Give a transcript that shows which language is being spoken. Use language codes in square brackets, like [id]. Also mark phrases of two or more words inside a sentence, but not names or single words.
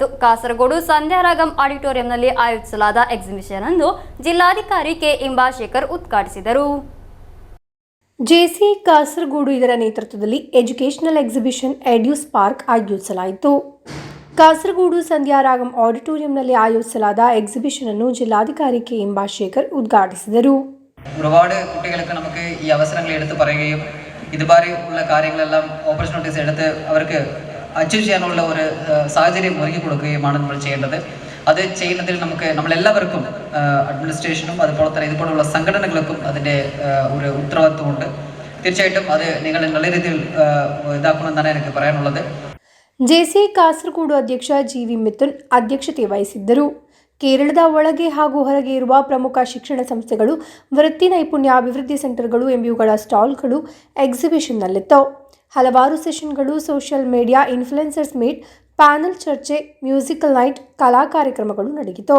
[kn] ಕಾಸರಗೋಡು ಸಂಧ್ಯಾರಾಗಂ ಆಡಿಟೋರಿಯಂನಲ್ಲಿ ಆಯೋಜಿಸಲಾದ ಎಕ್ಸಿಬಿಷನ್ ಅನ್ನು ಜಿಲ್ಲಾಧಿಕಾರಿ ಕೆ ಇಂಬಾಶೇಖರ್ ಉದ್ಘಾಟಿಸಿದರು. ಜೆಸಿಐ ಕಾಸರಗೋಡು ಇದರ ನೇತೃತ್ವದಲ್ಲಿ [en] educational exhibition [kn] ಎಡ್ಯೂಸ್ಪಾರ್ಕ್ ಆಯೋಜಿಸಲಾಯಿತು. ಕಾಸರಗೋಡು ಸಂಧ್ಯಾರಾಗಂ ಆಡಿಟೋರಿಯಂನಲ್ಲಿ ಆಯೋಜಿಸಲಾದ ಎಕ್ಸಿಬಿಷನ್ ಅನ್ನು ಜಿಲ್ಲಾಧಿಕಾರಿ ಕೆ ಇಂಬಾಶೇಖರ್ ಉದ್ಘಾಟಿಸಿದರು. [ml] ഒരുപാട് കുട്ടികൾക്ക് നമുക്ക് ഈ അവസരങ്ങൾ എടുത്തു പറയുകയും ഇതുപോലെ ഉള്ള കാര്യങ്ങളെല്ലാം ഓപ്പർച്യൂണിറ്റീസ് എടുത്ത് അവർക്ക് അച്ചീവ് ചെയ്യാനുള്ള ഒരു സാഹചര്യം ഒരുക്കി കൊടുക്കുകയുമാണ് നമ്മൾ ചെയ്യേണ്ടത്. അത് ചെയ്യുന്നതിൽ നമ്മളെല്ലാവർക്കും അഡ്മിനിസ്ട്രേഷനും അതുപോലെ തന്നെ ഇതുപോലുള്ള സംഘടനകൾക്കും അതിൻ്റെ ഒരു ഉത്തരവാദിത്വമുണ്ട്. തീർച്ചയായിട്ടും അത് നിങ്ങൾ നല്ല രീതിയിൽ ഇതാക്കണമെന്നാണ് എനിക്ക് പറയാനുള്ളത്. [kn] ಜೆಸಿಐ ಕಾಸರಗೋಡು ಅಧ್ಯಕ್ಷ GV ಮಿಥುನ್ ಅಧ್ಯಕ್ಷತೆ ವಹಿಸಿದ್ದರು. ಕೇರಳದ ಒಳಗೆ ಹಾಗೂ ಹೊರಗೆ ಇರುವ ಪ್ರಮುಖ ಶಿಕ್ಷಣ ಸಂಸ್ಥೆಗಳು, ವೃತ್ತಿ ನೈಪುಣ್ಯ ಅಭಿವೃದ್ಧಿ ಸೆಂಟರ್ಗಳು ಎಂಬಿವುಗಳ ಸ್ಟಾಲ್ಗಳು ಎಕ್ಸಿಬಿಷನ್ನಲ್ಲಿತ್ತು. ಹಲವಾರು ಸೆಷನ್ಗಳು, [en] social media influencers meet, [kn] ಪ್ಯಾನಲ್ ಚರ್ಚೆ, [en] musical night, [kn] ಕಲಾ ಕಾರ್ಯಕ್ರಮಗಳು ನಡೆಯಿತು.